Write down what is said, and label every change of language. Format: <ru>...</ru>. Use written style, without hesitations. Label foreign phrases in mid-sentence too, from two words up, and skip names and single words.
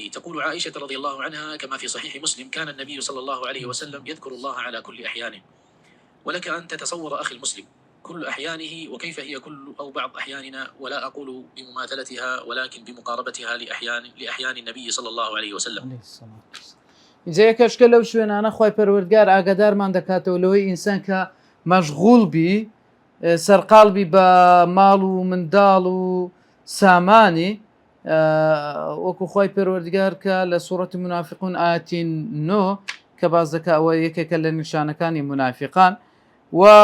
<ar>تقول عائشة رضي الله عنها كما في صحيح مسلم: كان النبي صلى الله عليه وسلم يذكر الله على كل أحيانه. ولك أن تتصور أخي المسلم كل أحيانه وكيف هي كل أو بعض أحياننا، ولا أقول بمماثلتها ولكن بمقاربتها لأحيان النبي صلى الله عليه وسلم.</ar> <ckb>اینجا یەکەشکە لەو شوێنانە خوای پەروەردگار ئاگادارمان دەکاتەوە لەوەی ئینسان کە مەشغوڵ بی سەرقاڵ بی بە ماڵ و منداڵ و سامانی، وەکو خوای پەروەردگار کە لە سوورەتی منافقون ئاەتی 9 کە باز دەکا ئەوە یەکێکە لە نیشانەکانی منافقان و</ckb>